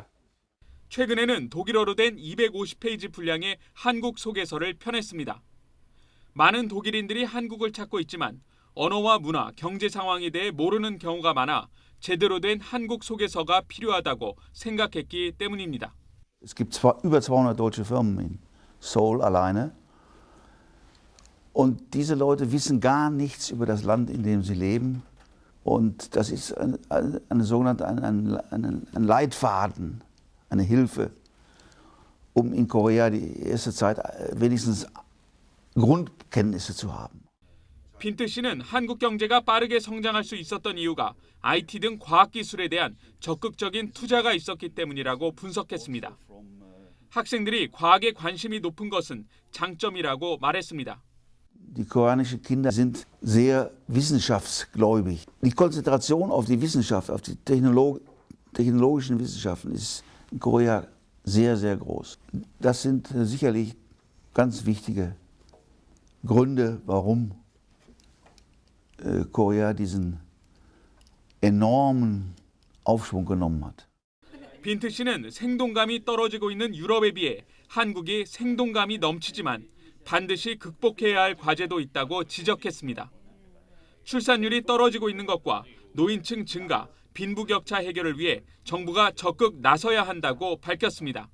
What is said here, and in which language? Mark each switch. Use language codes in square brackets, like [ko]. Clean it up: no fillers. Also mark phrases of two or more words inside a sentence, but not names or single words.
[ko] 최근에는 독일어로 된 250페이지 분량의 한국 소개서를 펴냈습니다. 많은 독일인들이 한국을 찾고 있지만 언어와 문화, 경제 상황에 대해 모르는 경우가 많아 제대로 된 한국 소개서가 필요하다고 생각했기 때문입니다. [de] Es gibt über 200 deutsche Firmen in Seoul alleine. Und diese Leute wissen gar nichts über das Land, in dem sie leben. Und das ist eine sogenannte ein Leitfaden, eine Hilfe, um in Korea die erste Zeit wenigstens Grundkenntnisse zu haben. [ko] 빈트 씨는 한국 경제가 빠르게 성장할 수 있었던 이유가 IT 등 과학기술에 대한 적극적인 투자가 있었기 때문이라고 분석했습니다. 학생들이 과학에 관심이 높은 것은 장점이라고 말했습니다. [de] Die koreanischen Kinder sind sehr wissenschaftsgläubig. Die Konzentration auf die Wissenschaft, auf die technologischen Wissenschaften ist in Korea sehr, sehr groß. Das sind sicherlich ganz wichtige Gründe, warum Korea diesen enormen Aufschwung genommen hat. [ko] 빈트 씨는 생동감이 떨어지고 있는 유럽에 비해 한국이 생동감이 넘치지만 반드시 극복해야 할 과제도 있다고 지적했습니다. 출산율이 떨어지고 있는 것과 노인층 증가, 빈부격차 해결을 위해 정부가 적극 나서야 한다고 밝혔습니다.